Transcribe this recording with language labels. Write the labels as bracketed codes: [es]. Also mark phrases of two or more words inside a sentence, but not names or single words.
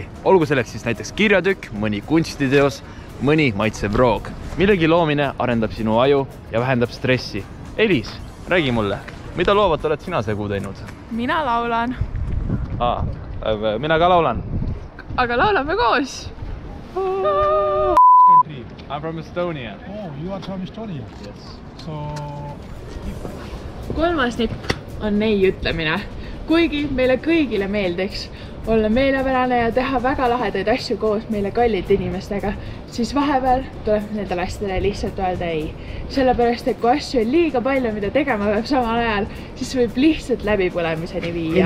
[et] Olgu selleks siis näiteks kirjatükk, mõni kunstiteos, mõni maitsev roog. Millegi loomine arendab sinu aju ja vähendab stressi. Elis, räägi mulle, mida loovat oled sina see kuu teinud? Mina laulan. Mina ka laulan. Aga laulame koos. [en] I'm from Estonia. Oh, you are from Estonia? Yes. So... [et] 3. nipp on nei ütlemine. Kuigi meile kõigile meeldiks olla meelepärane ja teha väga lahedaid asju koos meile kallite inimestega, siis vahepeal tuleb nendele asjadele lihtsalt öelda ei. Sellepärast, et kui asju on liiga palju, mida tegema peab samal ajal, siis võib lihtsalt läbipõlemiseni viia.